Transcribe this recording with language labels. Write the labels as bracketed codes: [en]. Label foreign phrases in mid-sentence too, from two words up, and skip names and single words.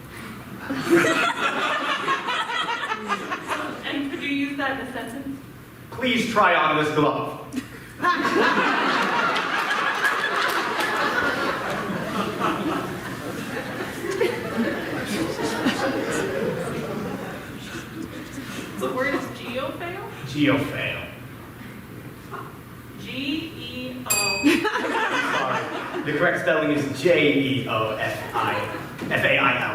[en] And could you use that in a sentence? Please try on this glove. The word is geofail? Geofail. G-E-O. Sorry. The correct spelling is Jeofail.